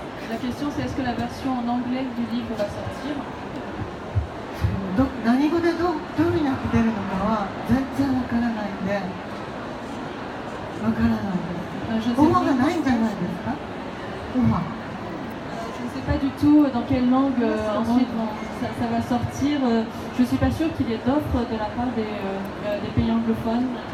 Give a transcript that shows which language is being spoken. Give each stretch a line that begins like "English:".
French: La question c'est est-ce que la version en anglais du livre va sortir?
Japanese: 何語でどういうふうになって出るのかは全然わからないんで、わからないです。オファーがないんじゃないですか？オファー。
French: Je ne sais pas du tout dans quelle langue ensuite ça va sortir. Je ne suis pas sûre qu'il y ait d'offres de la part des pays anglophones.